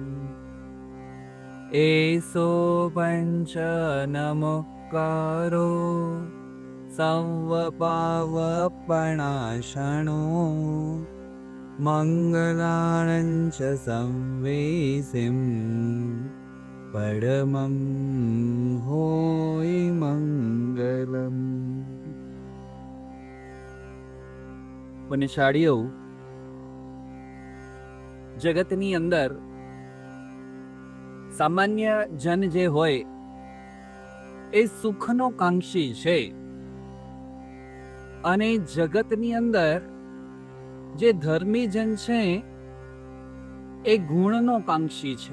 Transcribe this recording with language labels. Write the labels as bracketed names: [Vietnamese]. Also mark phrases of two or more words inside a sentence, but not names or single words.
[Prakrit languages] एषो पञ्च नमोकारो सर्वपावपणाशनो मङ्गलानं च संवेसिं परमं होय મંગલમ. [Gujarati] પુણ્યશાળીઓ, જગતની અંદર સામાન્ય જન જે હોય એ સુખનો કાંક્ષી છે, અને જગતની અંદર જે ધર્મી જન છે એ ગુણનો કાંક્ષી છે.